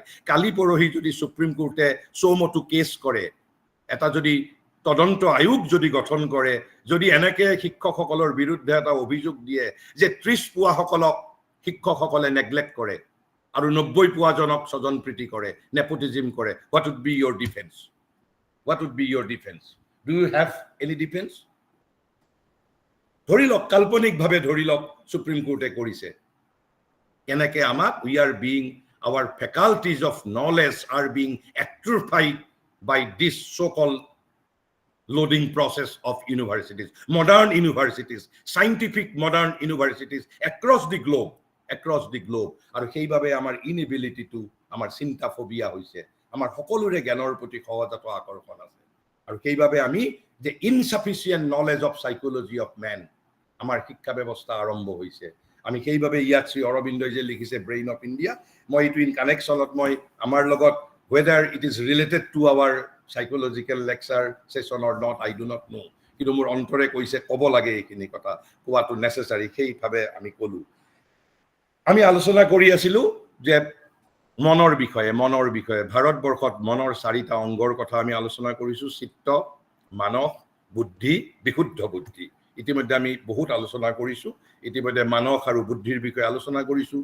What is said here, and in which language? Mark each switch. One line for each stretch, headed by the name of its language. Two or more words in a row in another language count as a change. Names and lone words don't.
Assamese: কালি পৰহি যদি সুপ্ৰিম কোৰ্টে চৌমটো কেছ কৰে, এটা যদি তদন্ত আয়োগ যদি গঠন কৰে, যদি এনেকে শিক্ষকসকলৰ বিৰুদ্ধে এটা অভিযোগ দিয়ে যে 30 পোৱাসকলক শিক্ষকসকলে নেগলেক্ট কৰে আৰু 90 পোৱাজনক স্বজনপ্ৰীতি কৰে, নেপোটিজম কৰে,
English: what would be your defense? Do you have any defense?
Assamese: ধৰি লওক, কাল্পনিকভাৱে ধৰি লওক সুপ্ৰিম কোৰ্টে কৰিছে, কেনেকে আমাক
English: our faculties of knowledge are being atrophied by this so-called loading process of universities, modern universities, scientific modern universities across the globe.
Assamese: আৰু সেইভাবে আমাৰ
English: inability to,
Assamese: আমাৰ চিন্তা ফোবিয়া হৈছে, আমাৰ সকলোৰে জ্ঞানৰ প্ৰতি সহজাত আকৰ্ষণ আছে। আৰু সেইভাবে আমি যে
English: insufficient knowledge of psychology of man
Assamese: আমাৰ শিক্ষা ব্যৱস্থা আৰম্ভ হৈছে। আমি সেইভাবে ইয়াত শ্ৰী অৰবিন্দই যে লিখিছে ব্ৰেইন অফ ইণ্ডিয়া, মই এইটো
English: in connection
Assamese: মই আমাৰ লগত
English: whether it is related to our psychological lecture session or not, I do not know.
Assamese: কিন্তু মোৰ অন্তৰে কৈছে ক'ব লাগে, এইখিনি কথা কোৱাটো নেসেসাৰী, সেইভাবে আমি কলো। আমি আলোচনা কৰি আছিলো যে মনৰ বিষয়ে ভাৰতবৰ্ষত মনৰ 4টা অংগৰ কথা আমি আলোচনা কৰিছোঁ চিত্ত মানস বুদ্ধি বিশুদ্ধ বুদ্ধি ইতিমধ্যে আমি বহুত আলোচনা কৰিছোঁ ইতিমধ্যে মানস আৰু বুদ্ধিৰ বিষয়ে আলোচনা কৰিছোঁ